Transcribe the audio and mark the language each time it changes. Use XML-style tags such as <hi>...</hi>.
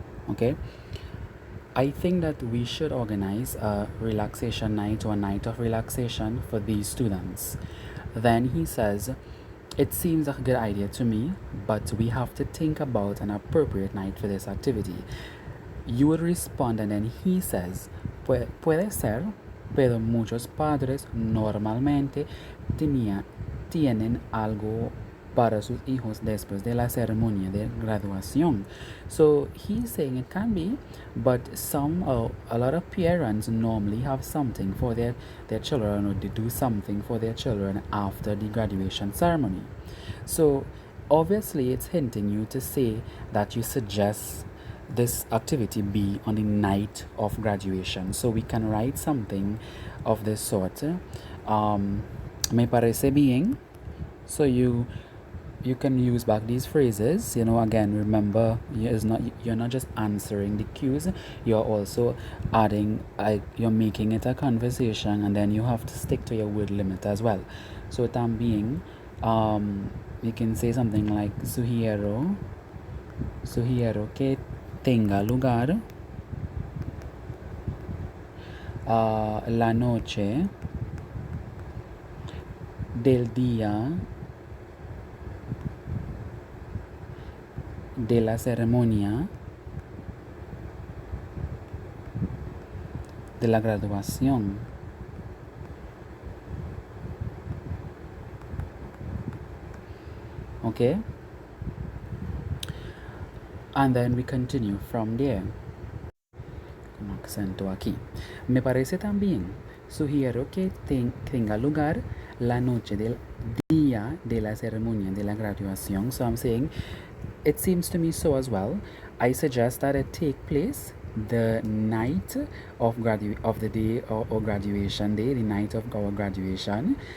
<en>Okay, I think that we should organize a relaxation night or a night of relaxation for these students. Then he says, it seems a good idea to me, but we have to think about an appropriate night for this activity. You would respond, and then he says,</en> <es>puede ser, pero muchos padres normalmente tienen algo para sus hijos después de la ceremonia de graduación.</es> <en>So he's saying it can be, but a lot of parents normally have something for their children, or they do something for their children after the graduation ceremony. So obviously it's hinting you to say that you suggest this activity be on the night of graduation. So we can write something of this sort.</en> <es>Me parece bien.</es> <en>So you can use back these phrases. Again, remember, you're not just answering the cues, you're also adding, you're making it a conversation, and then you have to stick to your word limit as well. So</en> <es>también,</es> <en>you can say something like</en> <es>sugiero que tenga lugar la noche del día de la ceremonia de la graduación.</es> <en>Okay? And then we continue from there.</en> <es>Con acento aquí. Me parece también sugiero que tenga lugar la noche del día de la ceremonia de la graduación.</es> <en>So I'm saying it seems to me so as well. I suggest that it take place the night of the day or graduation day, the night of our graduation.</en>